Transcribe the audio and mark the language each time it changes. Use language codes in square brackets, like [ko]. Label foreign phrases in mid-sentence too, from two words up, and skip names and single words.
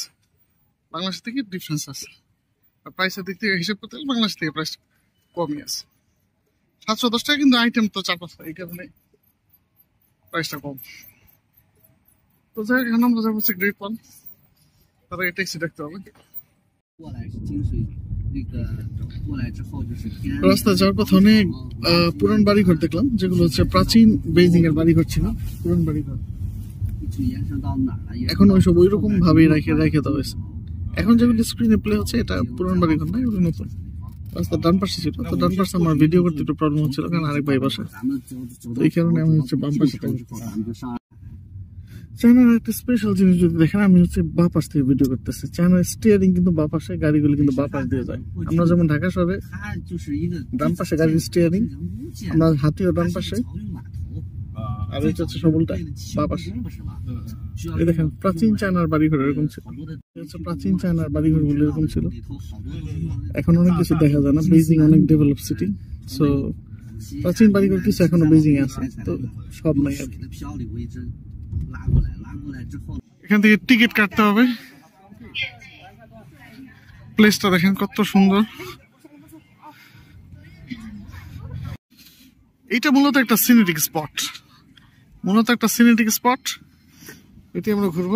[bn] বাংলাদেশ থেকে ডিফারেন্স আছে, আর প্রাইসের দিক থেকে হিসেব করতে গেলে বাংলাদেশ থেকে প্রাইস কমই আছে। 710 টাকা, কিন্তু আইটেম তো 4-5টা, এই কারণে প্রাইসটা কম। তো যাই হোক, এখন আমরা যাবো হচ্ছে [en] great one, [bn] তারপরে ট্যাক্সি দেখতে হবে। [zh] 过来是金水，那个过来之后就是天安门。 [bn] রাস্তা যাওয়ার পথে অনেক পুরান বাড়িঘর দেখলাম, যেগুলো হচ্ছে প্রাচীন বেইজিং এর বাড়িঘর ছিল, পুরান বাড়িঘর। [zh] 一直延伸到哪儿了？延伸 [bn] এখন ওইসব ওইরকম ভাবেই রেখে দেওয়া হয়েছে। এখন যেগুলো স্ক্রিনে প্লে হচ্ছে, এটা পুরান বাড়িঘর না, এগুলো নতুন। রাস্তা ডান পাশে ছিল, তো ডান পাশে আমার ভিডিও করতে একটু প্রবলেম হচ্ছিল, কারণ আরেক ভাই বাসা, [zh] 咱们走 [bn] তো এই কারণে আমি হচ্ছে বাম পাশে থাকি। [zh] 咱们就上。 [bn] চায়নার একটা স্পেশাল জিনিস যদি দেখেন, আমি হচ্ছে বাঁ পাশ থেকে ভিডিও করতেছি। চায়নার স্টিয়ারিং কিন্তু বাঁ পাশে, গাড়িগুলো কিন্তু বাঁ পাশ দিয়ে যায়। আমরা যেমন ঢাকা শহরে [zh] 它就是一个 [bn] ডান পাশে গাড়ির স্টিয়ারিং, আমরা হাতিও ডান পাশে, [zh] 漕运码头。 [bn] আর এটা হচ্ছে সবলটা বাঁ পাশে। এই দেখেন, প্রাচীন চায়নার বাড়িঘর এরকম ছিল। এই হচ্ছে প্রাচীন চায়নার বাড়িঘর গুলো এরকম ছিল। এখন অনেক কিছু দেখা যায় না, বেইজিং অনেক [en] develop city, [bn] সো প্রাচীন বাড়িঘর কিছু এখনো বেইজিং এ আছে, তো সব নাই আর কি। [zh] 漂里为针，拉过来，拉过来之后。 [bn] এখান থেকে টিকিট কাটতে হবে। প্লেসটা দেখেন কত সুন্দর। এইটা মূলত একটা [en] scenic spot, [bn] এটি আমরা ঘুরবো।